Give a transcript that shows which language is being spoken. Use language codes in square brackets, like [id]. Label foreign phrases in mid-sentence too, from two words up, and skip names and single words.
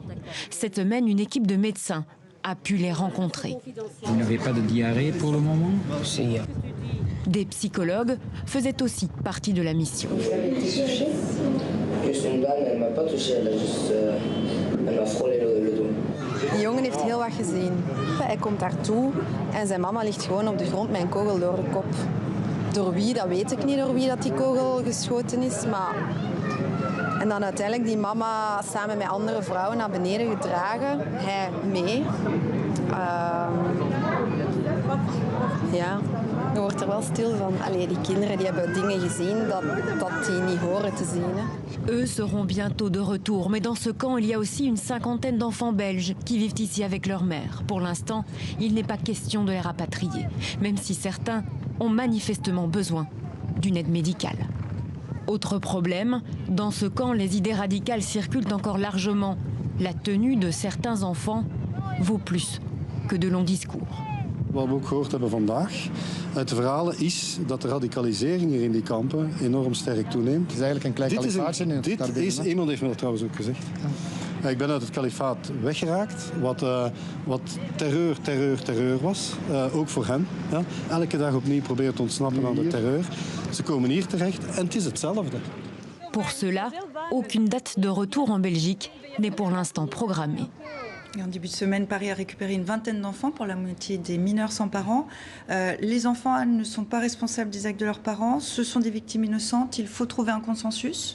[fr] Cette semaine, une équipe de médecins a pu les rencontrer. Vous n'avez pas de diarrhée pour le moment? Si. Des psychologues faisaient aussi partie de la mission. Juste une dame, elle m'a pas touché, elle m'a frôlé le dos. [nl] Die jongen heeft heel wat gezien. Hij komt daartoe en zijn mama ligt gewoon op de grond met een kogel door de kop. Door wie, dat weet ik niet, door wie dat die kogel geschoten is. Maar... En dan uiteindelijk die mama samen met andere vrouwen naar beneden gedragen. Hij mee. Ja. Je wordt er wel stil van. Allee, die kinderen die hebben dingen gezien dat die niet horen te zien. Hè. [fr] Eux seront bientôt de retour, mais dans ce camp, il y a aussi une cinquantaine d'enfants belges qui vivent ici avec leur mère. Pour l'instant, il n'est pas question de les rapatrier, même si certains ont manifestement besoin d'une aide médicale. Autre problème, dans ce camp, les idées radicales circulent encore largement. La tenue de certains enfants vaut plus que de longs discours. [nl] Wat we ook gehoord hebben vandaag uit de verhalen is dat de radicalisering hier in die kampen enorm sterk toeneemt. Het is eigenlijk een klein kalifaatje. Iemand heeft me dat trouwens ook gezegd. Ja. Ik ben uit het kalifaat weggeraakt, wat terreur was, ook voor hen. Ja. Elke dag opnieuw proberen te ontsnappen aan de terreur. Ze komen hier terecht en het is hetzelfde. [fr] Pour cela, aucune date de retour en Belgique n'est pour l'instant programmée. En début de semaine, Paris a récupéré une vingtaine d'enfants pour la moitié des mineurs sans parents. Les enfants ne sont pas responsables des actes de leurs parents. Ce sont des victimes innocentes. Il faut trouver un consensus.